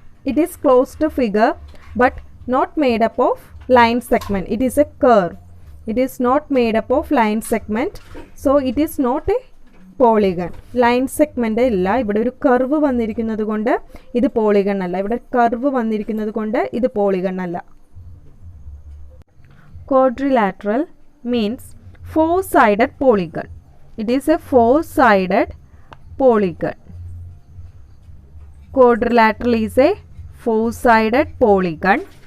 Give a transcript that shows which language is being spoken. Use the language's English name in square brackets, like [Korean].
[English] It is closed figure but not made up of line segment. It is a curve. It is not made up of line segment. So it is not a polygon. Line segment [Malayalam] ഇല്ല. ഇവിടെ ഒരു curve വന്നിരിക്കുന്നത് കൊണ്ട് ഇത് polygon അല്ല. ഇവിടെ curve വന്നിരിക്കുന്നത് കൊണ്ട് ഇത് പോളിഗൺ അല്ല. [English] Quadrilateral means four-sided polygon. It is a four-sided polygon. Quadrilateral is a four-sided polygon.